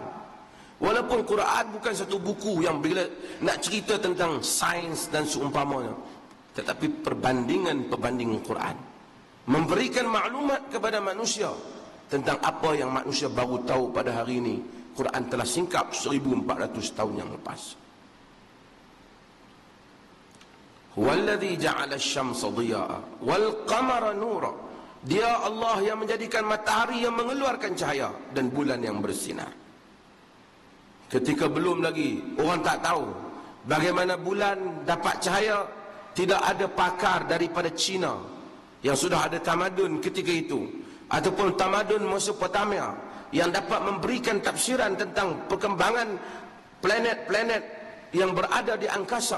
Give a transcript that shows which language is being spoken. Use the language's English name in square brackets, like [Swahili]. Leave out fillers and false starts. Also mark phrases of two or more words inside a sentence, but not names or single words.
[Malay] Walaupun Quran bukan satu buku yang bila nak cerita tentang sains dan seumpamanya, tetapi perbandingan Quran memberikan maklumat kepada manusia tentang apa yang manusia baru tahu pada hari ini. Quran telah singkap 1400 tahun yang lepas. [Arabic] هو الذي جعل الشمس ضياء والقمر نورا. [Malay] Dia Allah yang menjadikan matahari yang mengeluarkan cahaya dan bulan yang bersinar. Ketika belum lagi orang tak tahu bagaimana bulan dapat cahaya, tidak ada pakar daripada China yang sudah ada tamadun ketika itu, ataupun tamadun Mesopotamia yang dapat memberikan tafsiran tentang perkembangan planet-planet yang berada di angkasa.